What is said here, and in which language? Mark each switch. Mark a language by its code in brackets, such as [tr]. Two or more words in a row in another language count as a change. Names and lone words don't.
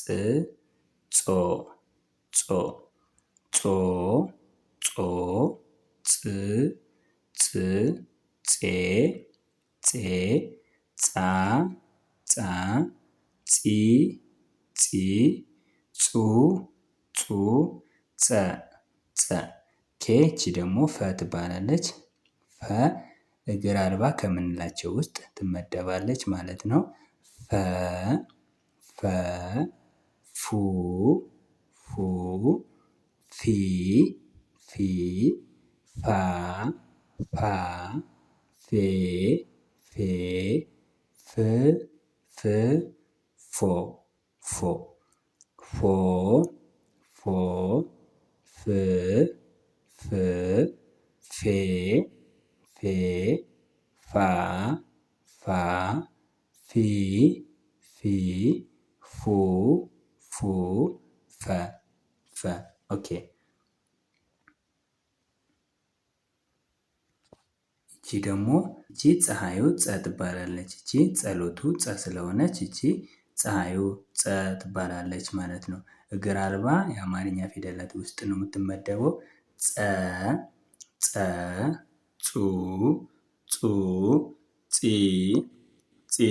[am] ጾ ጾ ጾ ጾ ጽ ጽ ጼ ጼ ጻ ጻ ጺ ጺ ጹ ጹ ጸ ጸ ይቺ ደግሞ ፈ ትባላለች። ፈ እግር አልባ ከምንላቸው ውስጥ ትመደባለች ማለት ነው። ፈ ፈ ፉ ፉ ፊ ፊ ፋ ፋ ፌ ፌ ፍ ፍ ፎ ፎ ፎ ፎ ፍ ፍ ፌ ፌ ፋ ፋ ፊ ፊ ፉ ፉ ፈ ፈ ኦኬ። ይቺ ደግሞ ፀሐዩ ጸ ትባላለች። ይቺ ጸሎቱ ጸ ስለሆነች ይቺ ፀሐዩ ጸ ትባላለች ማለት ነው። እግር አልባ የአማርኛ ፊደላት ውስጥ ነው የምትመደበው። ጸ ጸ ጹ ጹ ጺ ጺ